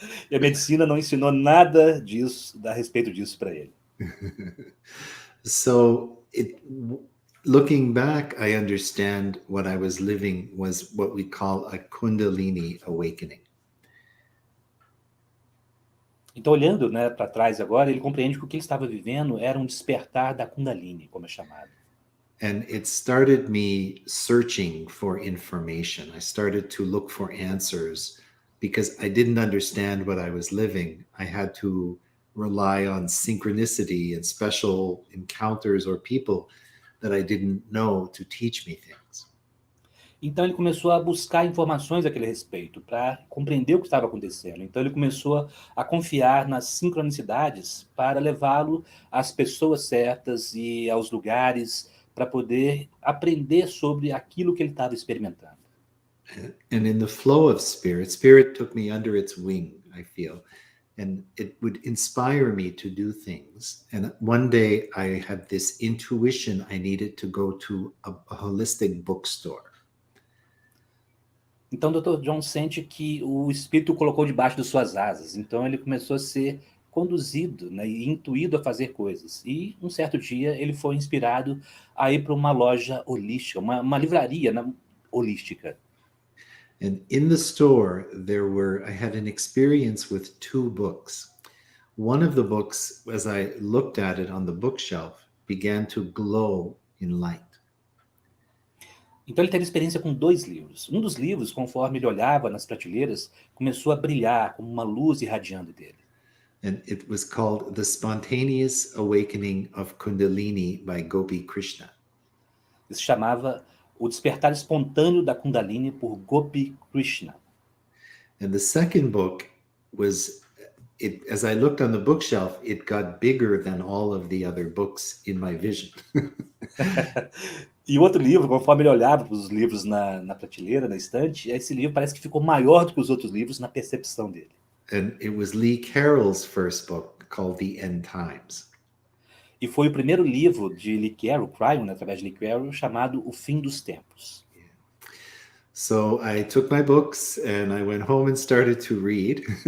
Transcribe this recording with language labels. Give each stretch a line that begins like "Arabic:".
Portuguese: E a medicina não ensinou nada a respeito disso para ele.
English: So looking back, I understand what I was living was what we call a Kundalini Awakening.
Portuguese: Então, olhando, né, para trás agora, ele compreende que o que ele estava vivendo era um despertar da Kundalini, como é chamado.
English: And it started me searching for information. I started to look for answers because I didn't understand what I was living. I had to rely on synchronicity and special encounters or people that I didn't know to teach me things.
Portuguese: Então ele começou a buscar informações a aquele respeito, para compreender o que estava acontecendo. Então ele começou a confiar nas sincronicidades para levá-lo às pessoas certas e aos lugares para poder aprender sobre aquilo que ele estava experimentando.
English: And in the flow of spirit, spirit took me under its wing, I feel. And it would inspire me to do things. And one day I had this intuition I needed to go to a holistic bookstore.
Portuguese: Então o Dr. John sente que o espírito o colocou debaixo de suas asas. Então ele começou a ser conduzido, né, e intuído a fazer coisas. E um certo dia ele foi inspirado a ir para uma loja holística, uma livraria, né, holística.
English: And in the store, I had an experience with two books. One of the books, as I looked at it on the bookshelf, began to glow in light.
Portuguese: Então ele teve experiência com 2 livros. Um dos livros, conforme ele olhava nas prateleiras, começou a brilhar como uma luz irradiando dele.
English: And it was called The Spontaneous Awakening of Kundalini by Gopi Krishna.
Portuguese: Ele se chamava O Despertar Espontâneo da Kundalini por Gopi Krishna.
English: And the second book was, as I looked on the bookshelf, it got bigger than all of the other books in my vision.
Portuguese: E o outro livro, conforme ele olhava para os livros na prateleira, na estante, esse livro parece que ficou maior do que os outros livros na percepção dele.
English: And it was Lee Carroll's first book called The End Times.
Portuguese: E foi o primeiro livro de Lee Carroll, Cryon, né, através de Lee Carroll, chamado O Fim dos Tempos.
English: So I took my books and I went home and started to read.